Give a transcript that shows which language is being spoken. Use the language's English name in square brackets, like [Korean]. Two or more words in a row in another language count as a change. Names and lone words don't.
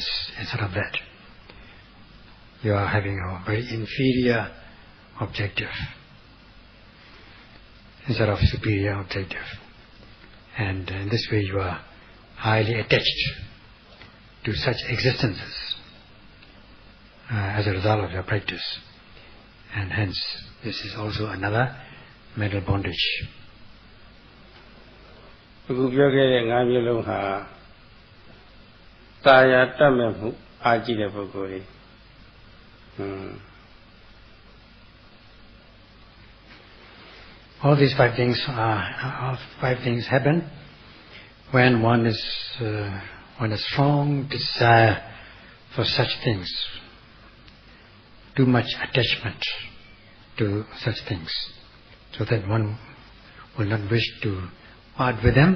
[English] Instead of that, you are having a very inferior objective instead of superior objective. And in this way you are highly attached to such existences as a result of your practice. and hence this is also another mental bondage. [Burmese] အခုပြောခဲ့တဲ့၅မျိုးလုံးဟာတာယာတတ်မဲ့မှုအားကြီးတဲ့ပုဂ္ဂိုလ်တွေ [English] All these five things happen when one is when a strong desire for such things, too much attachment to such things, so that one will not wish to part with them.